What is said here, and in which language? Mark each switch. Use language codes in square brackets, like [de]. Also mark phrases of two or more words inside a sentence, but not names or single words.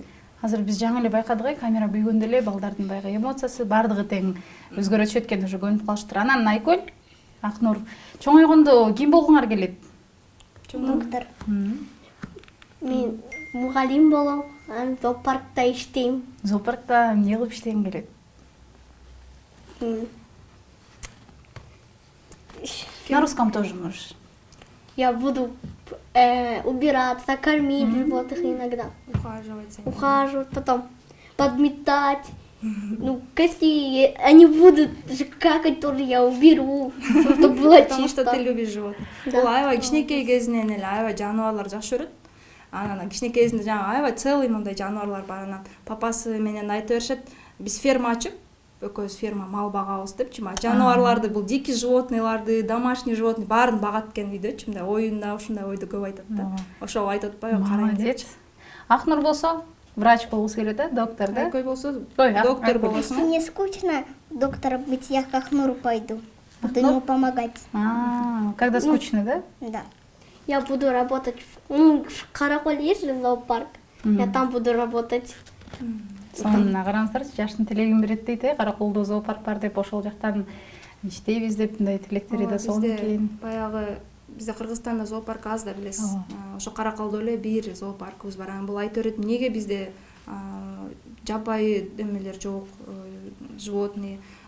[ky] Азыр биз жаңы эле байкадык, камера күйгөндө эле балдардын баягы эмоциясы бардыгы тең өзгөрөчүп эткени уже көнүп калыштыр. Анан Айкөл, Акнур, чоңойгондо ким болгуңар келет? Доктор. Мен мугалим болом, зоопаркта иштейм. Зоопаркта эмне кылып иштегиң келет? [ru] На русском тоже можешь. Я буду убираться, кормить животных иногда. Ухаживать, потом подметать. Ну, если они будут какать, тоже я уберу, чтобы было чисто. Потому что ты любишь животных. [ky] Бул аябай кичинекей кезинен эле аябай жаныбарлар жакшы көрөт. Анан кичинекей кезинде жаңы аябай целый мындай жаныбарлар бар. Анан папасы менен айта беришет, биз ферма ачып, экөөбүз ферма мал багабыз депчи. Жаныбарларды, бул [ru] дикий животныйларды, домашний животный [ky] баарын багат экен үйдөчү. Мындай оюнда ушундай ойду көп айтат да. Ошого айтып атпайбы, карайм депчи. Акнур болсо врач болгусу келет, да, доктор, да? Айкөл болсо доктор болосуң. [ru] Если мне скучно доктора быть, я к Ахнуру пойду. Буду ему помогать. Когда скучно, да? Да. Я буду работать в Караколе есть же зоопарк. Я там буду работать. [ky] Сонуна караңыздарчы, жаштын тилегин берет дейт, Караколдо зоопарк бар деп, ошол жактан иштейбиз деп мындай тилектери да сонун экен. Баягы бизде Кыргызстанда зоопарк аз да билесиз. Ошо Караколдо эле бир зоопаркыбыз бар. Бул айта берет, эмнеге бизде жапайы эмелер жок, животные.